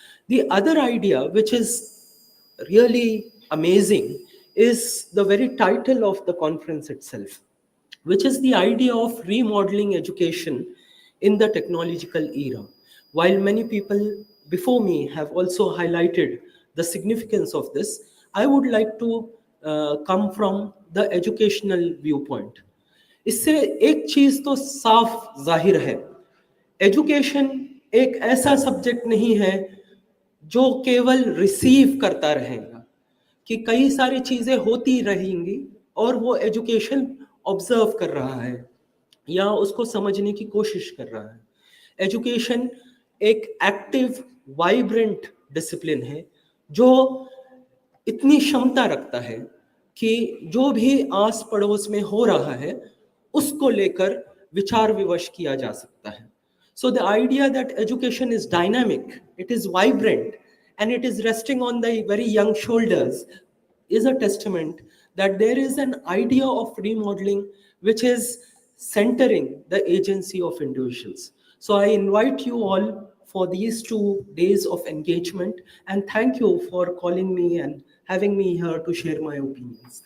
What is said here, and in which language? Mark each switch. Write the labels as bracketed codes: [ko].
[en] The other idea, which is really amazing, is the very title of the conference itself, which is the idea of remodeling education in the technological era. While many people before me have also highlighted the significance of this, I would like to come from the educational viewpoint. [hi] इससे एक चीज तो साफ जाहिर है, education एक ऐसा subject नहीं है जो केवल रिसीव करता रहेगा, कि कई सारी चीजें होती रहेंगी और वो एजुकेशन ऑब्जर्व कर रहा है या उसको समझने की कोशिश कर रहा है। एजुकेशन एक एक्टिव वाइब्रेंट डिसिप्लिन है जो इतनी क्षमता रखता है कि जो भी आस पड़ोस में हो रहा है उसको लेकर विचार विमर्श किया जा सकता है। [en] So the idea that education is dynamic, it is vibrant, and it is resting on the very young shoulders is a testament that there is an idea of remodeling which is centering the agency of individuals. So I invite you all for these 2 days of engagement, and thank you for calling me and having me here to share my opinions.